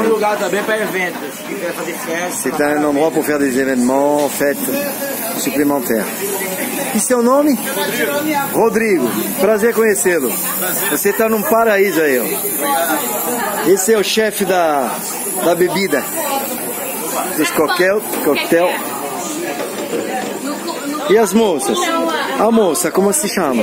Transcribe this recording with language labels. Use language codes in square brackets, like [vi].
[pt] um lugar também para eventos, que quer fazer festa. [fr] C'est un endroit pour faire des événements, fêtes supplémentaires. [pt] E seu nome? Rodrigo. Prazer conhecê-lo. Você está num paraíso aí, ó. Esse é o chefe da bebida. Dos coquetel. E as moças? A moça, como se chama?